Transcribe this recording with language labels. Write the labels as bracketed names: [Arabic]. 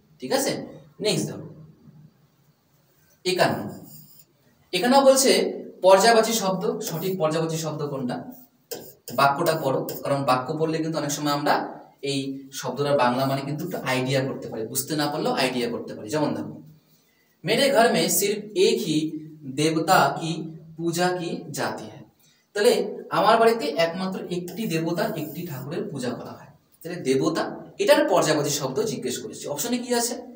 [Bangla] ঠিক আছে, নেক্সট দেখো 51। এখানেও বলছে পর্যায়বাচী শব্দ, সঠিক পর্যায়বাচী শব্দ কোনটা? বাক্যটা পড়ো, কারণ বাক্য পড়লে কিন্তু অনেক সময় আমরা এই শব্দটার বাংলা মানে কিন্তু একটু আইডিয়া করতে পারি, বুঝতে না পারলেও আইডিয়া করতে পারি। যেমন দেখো, [Hindi] मेरे घर में सिर्फ एक ही देवता की पूजा की जाती है। [Bangla] তাহলে আমার বাড়িতে একমাত্র একটি দেবতার, একটি ঠাকুরের পূজা করা হয়। তাহলে দেবতা এটার পর্যায়বাচী শব্দ জিজ্ঞেস করেছি। অপশনে কি আছে?